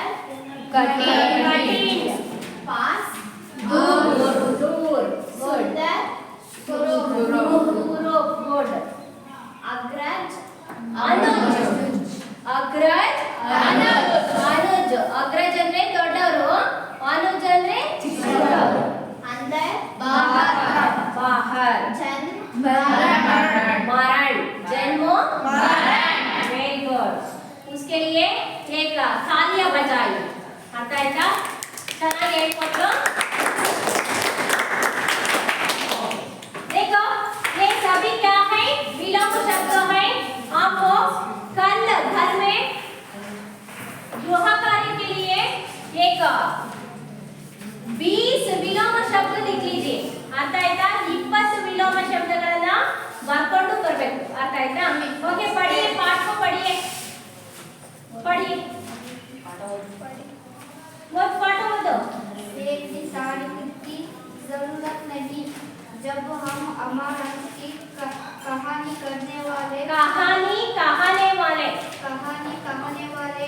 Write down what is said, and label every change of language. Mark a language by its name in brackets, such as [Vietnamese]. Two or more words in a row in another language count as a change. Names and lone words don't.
[Hindi] कठिन कठिन पास दूर दूर सुंदर गुड अग्रज अनुज अग्रज अनुज अग्रज [Kannada] ಅಂದ್ರೆ ದೊಡ್ಡವರು [Hindi] अनुज [Kannada] ಅಂದ್ರೆ ಚಿಕ್ಕವರು [Hindi] अंदर बाहर जन्म मरण जन्म मरण [English] very good [Hindi] उसके लिए एक तालियां बजाइए [Kannada] ಅರ್ಥ ಆಯ್ತಾ ಚೆನ್ನಾಗಿ ಹೇಳ್ಕೊಟ್ರು [Hindi] देखो ये सभी क्या है विलोम शब्द है आपको कल घर में गृह कार्य के लिए एक [Kannada] 20 ವಿಲೋಮ ಶಬ್ದ [Hindi] लिख लीजिए [Kannada] ಅರ್ಥ ಆಯ್ತಾ 20 ವಿಲೋಮ ಶಬ್ದಗಳನ್ನ ಬರ್ಕೊಂಡು ಬರಬೇಕು ಅರ್ಥ ಆಯ್ತಾ ಓಕೆ [Hindi] ಪढ़िए पाठ को पढ़िए बहुत पाठ हो दो एक भी तारीख की जरूरत नहीं जब हम अमरनाथ की कहानी करने वाले कहानी कहने वाले